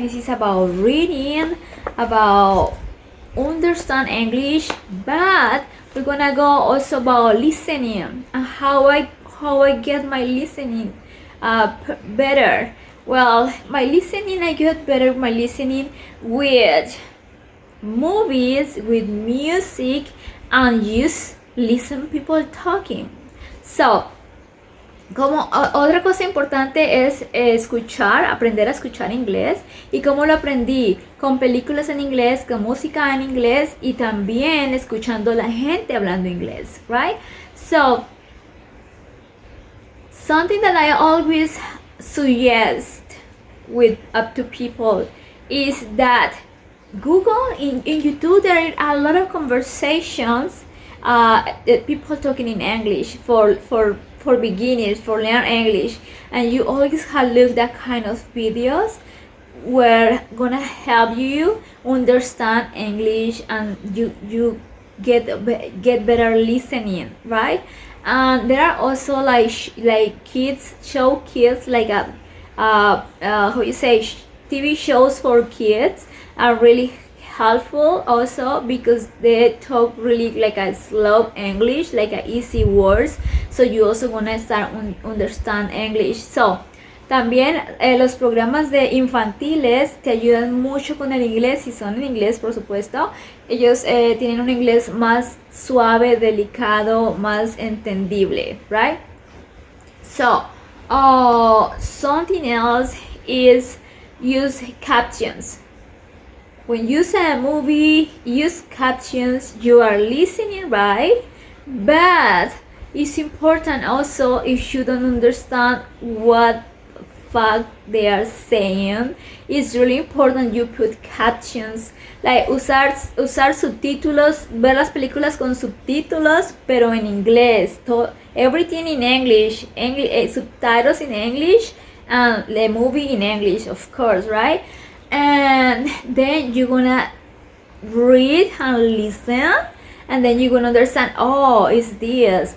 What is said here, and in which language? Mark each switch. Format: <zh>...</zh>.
<en>This is about reading, about understand English, but we're gonna go also about listening and how I get my listening better. Well, I get better my listening with movies, with music, and just listen people talking.</en> <es>So, como otra cosa importante es aprender a escuchar inglés. ¿Y cómo lo aprendí? Con películas en inglés, con música en inglés y también escuchando a la gente hablando inglés, right?</es> <en>So, something that I always suggest up to people is that Google, in YouTube, there are a lot of conversations, people talking in English for beginners, for learn English, and you always have look that kind of videos where gonna help you understand English and you get better listening, right? And there are also like kids like a how you say TV shows for kids are really helpful also because they talk really like a slow English, like a easy words, so you also gonna start understand English.</en> <es>So también los programas de infantiles te ayudan mucho con el inglés, si son en inglés por supuesto. Ellos tienen un inglés más suave, delicado, más entendible, right?</es> <en>So something else is use captions. When you see a movie, use captions. You are listening, right? But it's important also if you don't understand what fuck they are saying. It's really important you put captions.</en> <es>Like usar subtítulos, ver las películas con subtítulos, pero en inglés.</es> <en>Everything in English, subtitles in English, and the movie in English, of course, right? And then you're gonna read and listen, and then you're gonna understand, oh, it's this.</en>